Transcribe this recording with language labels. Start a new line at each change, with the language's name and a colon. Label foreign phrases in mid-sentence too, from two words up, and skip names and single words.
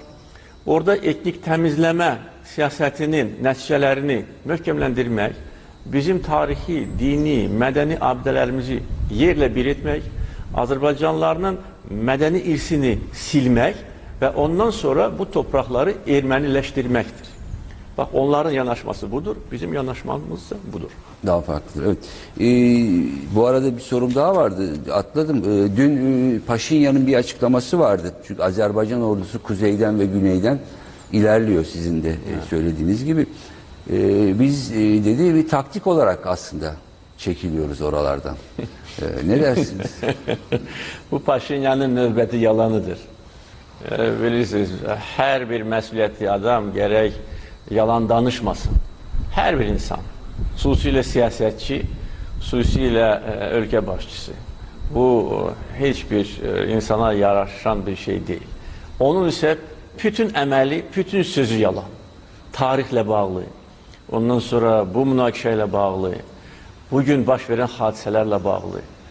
Azerbaijani: Orada etnik təmizləmə siyasətinin nəticələrini möhkəmləndirmək, bizim tarixi, dini, mədəni abidələrimizi yerlə bir etmək, Azərbaycanlılarının mədəni irsini silmək və ondan sonra bu torpaqları erməniləşdirməkdir. Bak, onların yanaşması budur, bizim yanaşmamız ise budur.
Turkish: Daha farklı, evet. Bu arada bir sorum daha vardı, atladım. Dün Paşinyan'ın bir açıklaması vardı. Çünkü Azerbaycan ordusu kuzeyden ve güneyden ilerliyor, sizin de söylediğiniz gibi. Biz dedi bir taktik olarak aslında çekiliyoruz oralardan. Ne dersiniz?
Azerbaijani: Bu Paşinyan'ın növbəti yalanıdır. Bilirsiniz, her bir məsuliyyətli adam gerek yalan danışmasın. Her bir insan, xüsusilə siyasətçi, xüsusilə ölkə başçısı. Bu heç bir insana yaraşan bir şey değil. Onun ise bütün əməli, bütün sözü yalan. Tarixlə bağlı, ondan sonra bu münaqişə ilə bağlı, bugün baş verən hadisələrlə bağlı.